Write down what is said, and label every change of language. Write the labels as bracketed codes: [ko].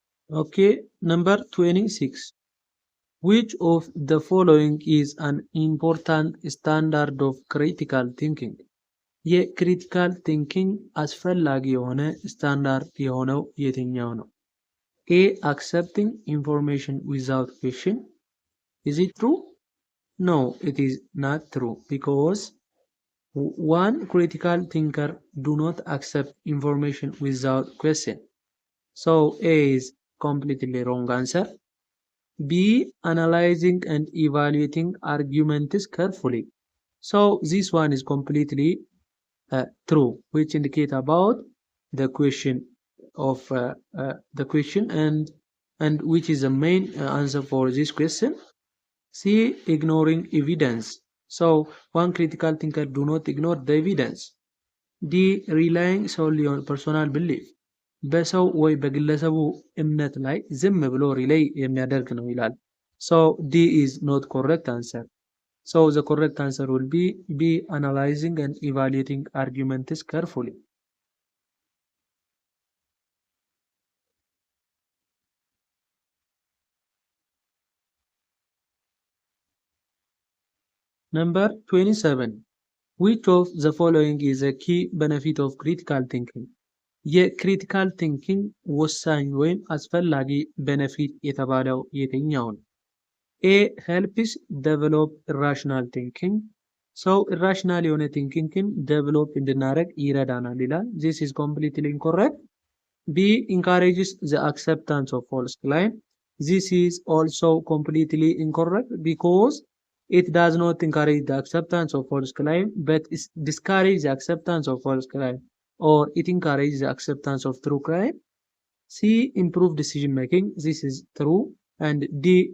[en] Okay, number 26. Which of the following is an important standard of critical thinking? [am] የክሪቲካል ቲንኪንግ አስፈላጊ የሆነ ስታንዳርድ የሆነው የትኛው ነው? [en] A. Accepting information without question. Is it true? No, it is not true because one critical thinker do not accept information without question. So A is completely wrong answer. B. Analyzing and evaluating arguments carefully. So this one is completely true, which indicate about the question of the question and which is the main answer for this question. C. Ignoring evidence. So one critical thinker do not ignore the evidence. D. Relying solely on personal belief. [am] በሰው ወይ በግለሰቡ እምነት ላይ ዝም ብሎ ሪሌይ የሚያደርግ ነው ይላል። [en] So D is not correct answer. So the correct answer will be B. Analyzing and evaluating arguments carefully. Number 27. Which of the following is a key benefit of critical thinking? [am] የክሪቲካል ቲንኪንግ ወሳኝ ወይም አስፈላጊ ቤኔፊት የተባለው የትኛው ነው? [en] A. Helps develop irrational thinking. [am] ሰው ኢራሽናል የሆነ ቲንኪንግን ዴቨሎፕ እንድናደርግ ይረዳናል ይላል። [en] This is completely incorrect. B. Encourages the acceptance of false claim. This is also completely incorrect because it does not encourage the acceptance of false claim, but it discourages the acceptance of false claim, or it encourages the acceptance of true claim. C. Improve decision making. This is true. And D.